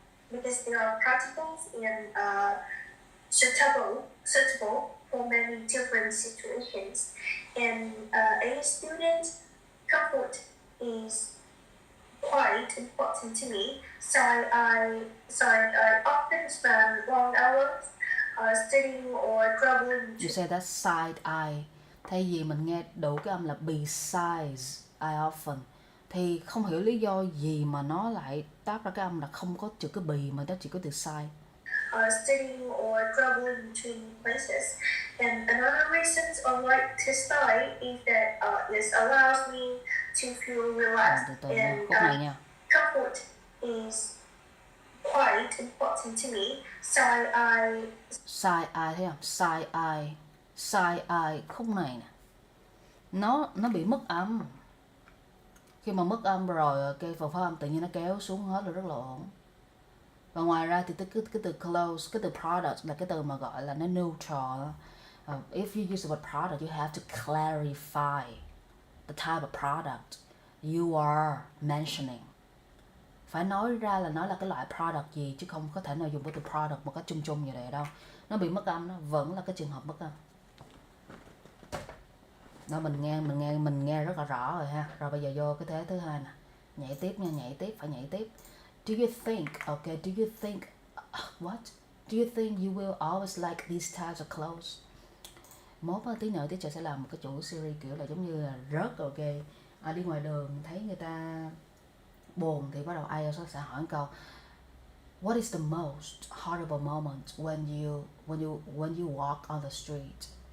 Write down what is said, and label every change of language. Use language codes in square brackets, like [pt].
[en] Because they are practical and suitable for many different situations. And a student, comfort is quite important to me. So I often spend long hours studying or traveling. You say that side eye. [vi] Thay vì mình nghe đủ cái âm là [en] besides I often, [vi] thì không hiểu lý do gì mà nó lại tác ra cái âm là không có chữ cái bì mà nó chỉ có từ side. [en] Studying or traveling between places. And another reason I like to study is that it allows me to feel relaxed. And comfort is quite important to me. So I [vi] Side eye thấy không? Side eye khúc này nè. Nó bị mất âm. Khi mà mất âm rồi phần phát âm tự nhiên nó kéo xuống hết rồi, rất là ổn. Và ngoài ra thì cái từ clothes, cái từ product là cái từ mà gọi là nó neutral. [en] If you use the word product, you have to clarify the type of product you are mentioning. [vi] Phải nói ra là nó là cái loại product gì, chứ không có thể nào dùng cái từ product một cách chung chung như vậy đâu. Nó bị mất âm, nó vẫn là cái trường hợp mất âm. Đó, mình nghe rất là rõ rồi ha. Rồi bây giờ vô cái thế thứ hai nè. Nhảy tiếp nha, phải nhảy tiếp. [en] Do you think, what? Do you think you will always like these types of clothes? [vi] Mốt tí nữa teacher sẽ làm một cái chuỗi series kiểu là giống như là rớt đi ngoài đường thấy người ta buồn thì bắt đầu ai sẽ hỏi một câu, [en] what is the most horrible moment when you walk on the street?